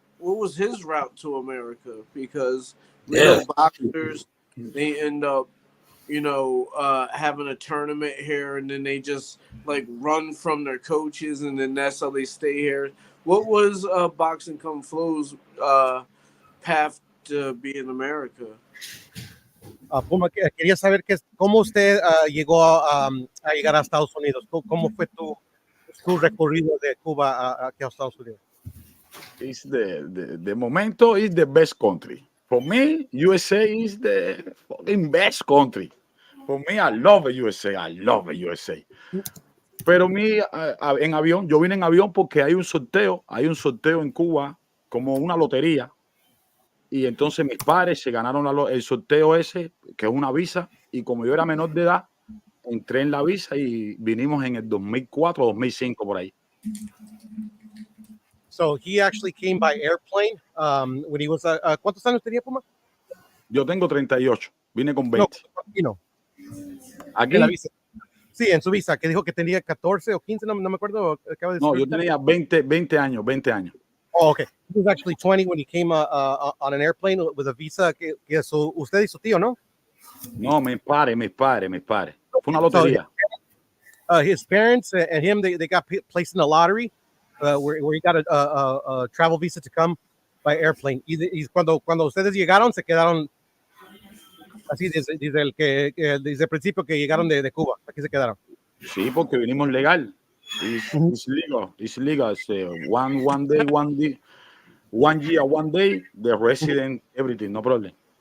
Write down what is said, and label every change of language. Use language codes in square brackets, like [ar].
[en] What was his route to America? Because we know boxers, they end up, you know, having a tournament here, and then they just like run from their coaches, and then that's how they stay here. What was Boxing Con Flow's path to be in America? [es] Puma, quería saber cómo usted llegó a llegar a Estados Unidos. ¿Cómo fue tu recorrido de Cuba aquí a Estados Unidos? [en] It's the momento is the best country. For me, USA is the fucking best country. For me, I love USA. I love USA. [es] Pero en avión, yo vine en avión porque hay un sorteo en Cuba, como una lotería. Y entonces mis padres se ganaron el sorteo ese, que es una visa. Y como yo era menor de edad, entré en la visa y vinimos en el 2004 o 2005 por ahí. [en] So he actually came by airplane when he was [es] ¿cuántos años tenía, Puma? Yo tengo 38, vine con 20. No, ¿Aquí? En la visa. Sí, en su visa, que dijo que tenía 14 o 15, no me acuerdo. No, yo tenía 20 años. [en] Oh, okay. He was actually 20 when he came on an airplane with a visa. [es] Que usted y su tío, ¿no? No, mis padres. Fue una lotería. [en] So, his parents and him, they got placed in a lottery where he got a travel visa to come by airplane. [es] Y cuando ustedes llegaron, se quedaron así desde el principio que llegaron de Cuba. Aquí se quedaron. Sí, porque vinimos legal. [en] It's legal. It's legal. One day, 1 year, 1 day, the resident, everything, no problem.